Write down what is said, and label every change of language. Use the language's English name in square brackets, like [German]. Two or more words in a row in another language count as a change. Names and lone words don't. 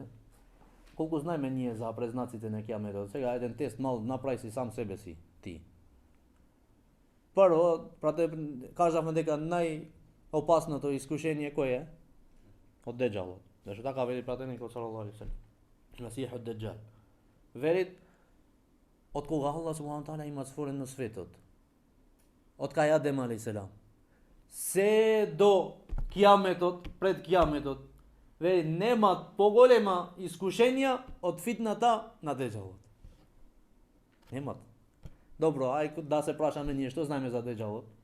[Macedonian] Колку знаеме ние за презнаците на кијаметот? Сега еден тест мал направи си сам себе си ти. Прво, кажавме дека најопасното искушение кој е? Од деџалот. Зашто така вели пратеникот [Arabic] صلى الله عليه وسلم. [Macedonian] Масихот деџал. Вели од кога Аллах [Arabic] سبحانه تعالى [Macedonian] има створено светот. Од кај Адем алейхиселам. Се до кијаметот, пред кијаметот. Вели нема поголема искушенија од фитната на деџалот. Немат. Добро, ај да се прашаме ние што знаеме за деџалот.